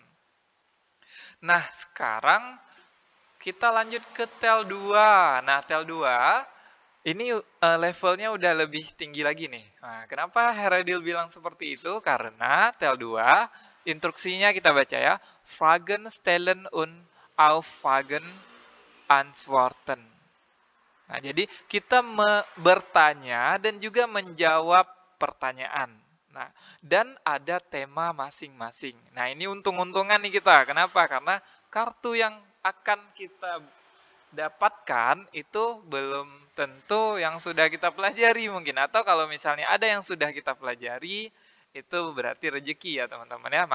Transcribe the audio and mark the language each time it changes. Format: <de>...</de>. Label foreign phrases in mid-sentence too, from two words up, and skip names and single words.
<id>Nah, sekarang kita lanjut ke tel 2. Nah, tel 2 ini levelnya udah lebih tinggi lagi nih. Nah, kenapa Heradil bilang seperti itu? Karena tel 2, instruksinya kita baca ya.</id> <de>Fragen stellen und auf Fragen antworten.</de> <id>Nah, jadi kita bertanya dan juga menjawab pertanyaan. Nah, dan ada tema masing-masing. Nah, ini untung-untungan nih kita. Kenapa? Karena kartu yang akan kita dapatkan itu belum tentu yang sudah kita pelajari mungkin, atau kalau misalnya ada yang sudah kita pelajari itu berarti rezeki ya teman-teman ya.</id>